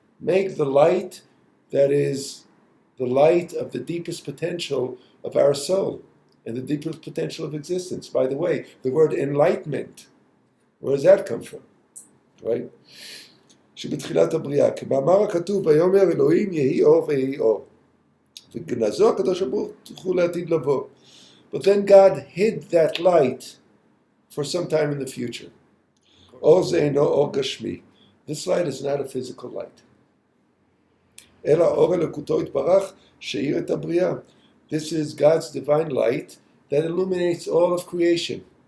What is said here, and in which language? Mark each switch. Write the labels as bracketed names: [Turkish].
[English] Make the light that is the light of the deepest potential of our soul and the deepest potential of existence. By the way, the word enlightenment, where does that come from? Right? [Hebrew] שבתחילת הבריאה, כמאמר הכתוב, ויאמר אלוהים יהי אור ויהי אור. וגנזו הקדוש ברוך הוא לעתיד לבוא. [English] But then God hid that light for some time in the future. [Hebrew] אור זה אינו אור גשמי. [English] This light is not a physical light. [Hebrew] אלא אור אלוקותו יתברך שהאיר את הבריאה. [English] This is God's divine light that illuminates all of creation.